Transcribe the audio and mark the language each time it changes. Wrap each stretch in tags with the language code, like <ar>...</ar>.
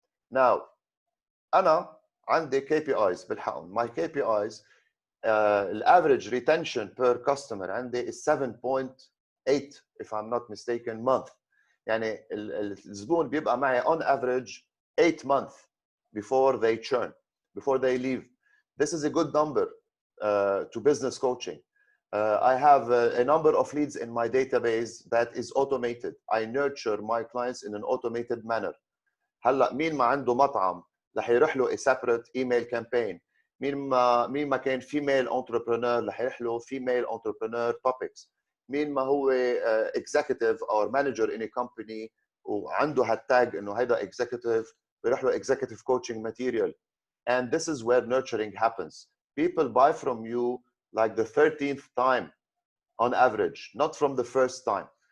<ar>Now, أنا عندي KPIs بالحقهم.</ar> <en>My KPIs, average retention per customer</en> <ar>عندي</ar> <en>is 7.8 if I'm not mistaken month.</en> <ar>يعني الزبون بيبقى معي</ar> <en>on average 8 months before they churn, before they leave. This is a good number to business coaching. I have a number of leads in my database that is automated. I nurture my clients in an automated manner.</en> <ar>هلا مين ما عنده مطعم رح يروح له</ar> <en>a separate email campaign.</en> <ar>مين ما كان</ar> <en>female entrepreneur</en> <ar>رح يروح له</ar> <en>female entrepreneur topics.</en> <ar>مين ما هو</ar> <en>executive or manager in a company</en> <ar>وعنده هالتاج انه هيدا</ar> <en>executive</en> <ar>بيروح له</ar> <en>executive coaching material. And this is where nurturing happens. People buy from you like the 13th time on average, not from the first time.</en>